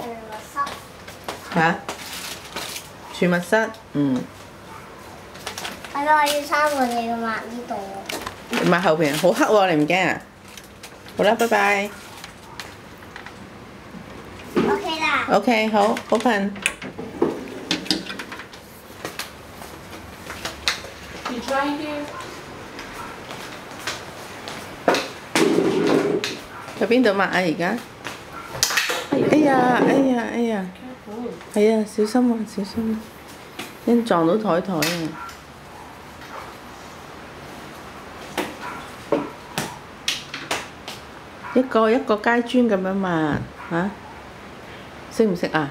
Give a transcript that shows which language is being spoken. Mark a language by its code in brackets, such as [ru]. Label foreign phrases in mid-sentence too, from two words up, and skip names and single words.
[yue] 嚇？儲物室，嗯。我要3個你要抹呢度。抹後邊，好黑喎！你唔驚啊？好啦，拜拜。 OK 啦。 OK， 好 ，open。 [en] You try here. [yue] 去邊度抹啊？而家？哎呀！哎呀！哎呀！係啊，小心啊！小心啊！一撞到台啊！一個一個階磚咁樣抹嚇，識唔識啊？